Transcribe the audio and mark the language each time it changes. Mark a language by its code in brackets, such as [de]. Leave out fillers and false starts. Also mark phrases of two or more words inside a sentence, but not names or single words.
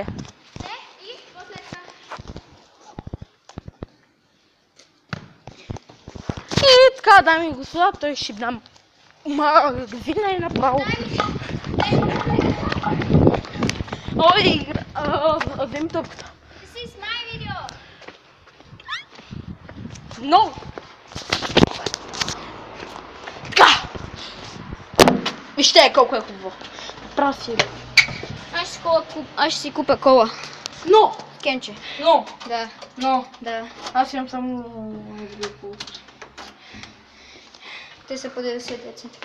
[bg] И после така. И така, дами и господа, той ще дам магазина и направо. Ой, вземи топката. [en] This is my video. No! [bg] Така! Вижте колко е хубаво. Прав си. Аз ще си купя кола. Но! Кенче. Но! Да. Но! Да. Аз имам само... Те са по 90 цента.